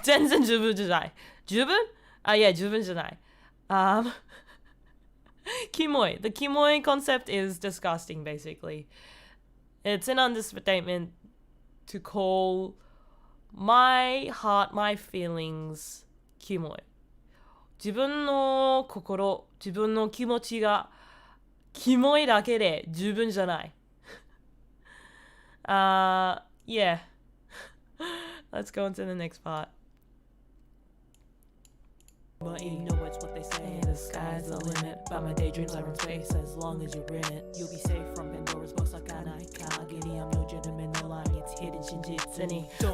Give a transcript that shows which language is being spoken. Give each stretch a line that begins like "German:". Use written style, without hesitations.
Japanese: 全然十分じゃない。十分？Yeah, 十分じゃない。 Kimoi.
English: The kimoi concept is disgusting, basically. It's an understatement to call my heart, my feelings, kimoi.
Japanese: 自分の心、自分の気持ちがキモいだけで十分じゃない。
English: Yeah. Let's go on to the next part. But you know it's what they say, the sky's the limit. But my daydreams are in space as long as you're in it. You'll be safe from Pandora's box like I'm no gentleman, no lying, it's hidden shinjitsu.